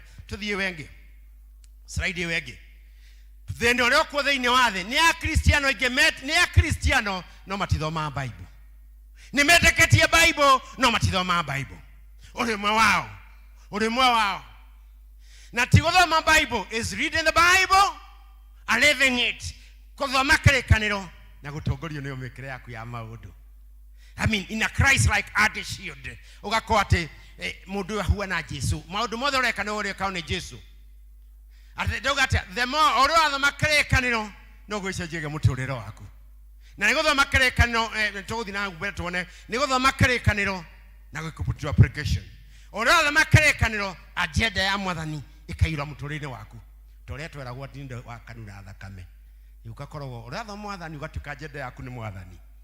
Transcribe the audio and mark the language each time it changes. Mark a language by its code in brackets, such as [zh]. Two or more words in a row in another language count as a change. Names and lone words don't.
[ki] Tũthiĩ wengĩ. Slide wengĩ. Thĩinĩ ũrĩa ũkuo thĩinĩ wa thĩ nĩ Akristiano nĩ Akristiano no matithoma Bible. Nĩ metĩkĩtie Bible no matithoma Bible. Ũrĩmwe wao. Na ti gũthoma Bible [en] is reading the Bible and living it. [ki] Kuthoma kĩrĩkanĩro na gũtongorio nĩ mĩkĩre yaku ya maũndũ. [en] I mean, in a Christ like attitude, [ki] ugakorwo atĩ mũndũ ahuana Jesu. Maũndũ mothe ũreka nĩ ũreka nĩ Jesu. Atĩ ndauga [en] the more [ki] ũrathoma kĩrĩkanĩro no gwĩcenjagia mũtũrĩre waku. Na nĩ gũthoma kĩrĩkanĩro tũgũthiĩ na mbere tuone nĩ gũthoma kĩrĩkanĩro na gwĩkũputwo application. Ũrathoma kĩrĩkanĩro agenda ya Mwathani ĩkaira mũtũrĩre waku. Ta ũrĩa tweragwo atĩ wa kanuna thakame. Ugakorwo ũrathoma Mwathani ũgatuĩka agenda yaku nĩ Mwathani.